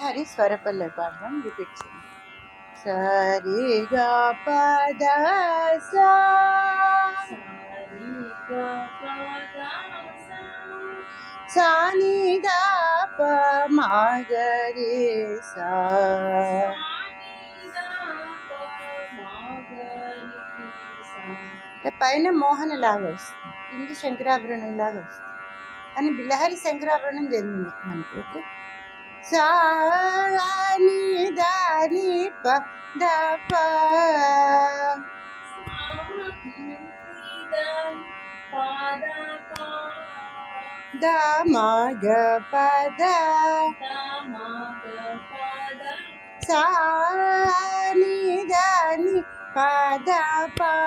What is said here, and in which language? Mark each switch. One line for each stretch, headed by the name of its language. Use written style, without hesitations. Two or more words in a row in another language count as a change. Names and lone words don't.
Tamil: மாதிரி ஸ்வரப்பல்ல பாடுறோம். ரிப்பீட் செய்யணும். சரி க பத சா சானி த ப மகரி சா
Telugu: పైన మోహన లాగా వస్తుంది, కింది శంకరాభరణం లాగా వస్తుంది, కానీ బిలహరి శంకరాభరణం జరిగింది మనకి. ఓకే. సాని దాని ప ద ప ద మ గ ప ద సాని దాని ప ద ప